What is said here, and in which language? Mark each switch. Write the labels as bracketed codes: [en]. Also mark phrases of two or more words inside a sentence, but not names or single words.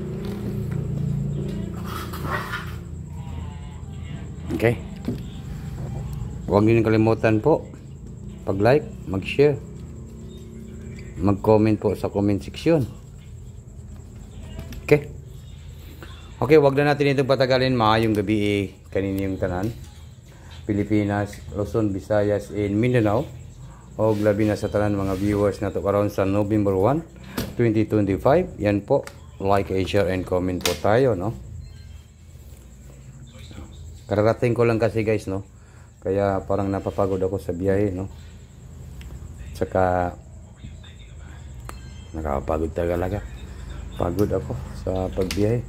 [tl] Okay, huwag nyo kalimutan po pag-like, mag-share, mag-comment po sa comment section. Okay, huwag na natin itong patagalin. [ceb] Maayong gabi kaninyong tanan, Pilipinas, Luzon, Visayas, and Mindanao, o labi na sa tanan mga viewers na to karon sa November 1, 2025. [tl] Yan po, [en] like, share, and comment [tl] po tayo, no? Kararating ko lang kasi guys, no? Kaya parang napapagod ako sa biyahe, no? Tsaka nakapagod talaga. Pagod ako sa pagbiyahe.